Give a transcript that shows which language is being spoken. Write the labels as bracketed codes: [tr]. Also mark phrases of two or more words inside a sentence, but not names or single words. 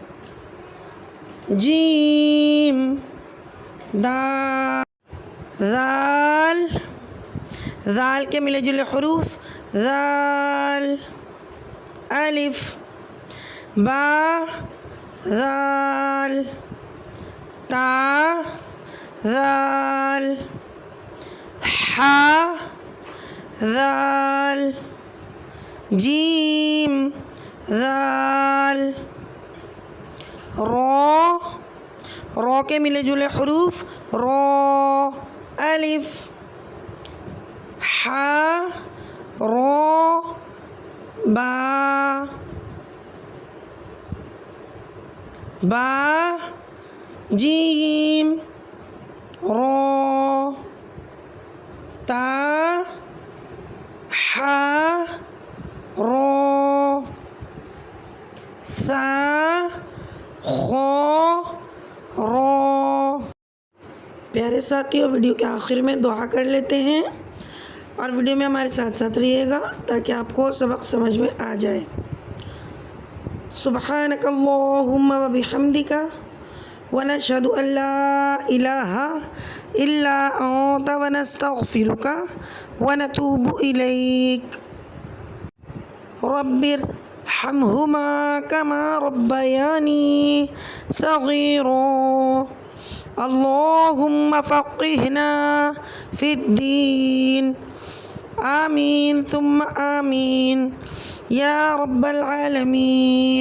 [ur] جیم، دال، ذال، ذال کے ملے جلے حروف ذال، الف، با، ذال، تا، ذال، ہا، ذال، جیم، ذال، رو، رو کے ملے جلے حروف رو، الف، ہا، رو، با، با، جیم، رو، تا، ہا، رو، ثا، خو، رو۔ پیارے ساتھیوں، ویڈیو کے آخر میں دعا کر لیتے ہیں اور ویڈیو میں ہمارے ساتھ ساتھ رہیے گا تاکہ آپ کو سبق سمجھ میں آ جائے۔ [ar] سبحانک اللہم وبحمدک ونشہد ان لا الہ الا انت ونستغفرک ونتوب الیک۔ رب ارحمہما کما ربیانی صغیرا۔ اللہم فقہنا فی الدین۔ آمین ثم آمین یا رب العالمین۔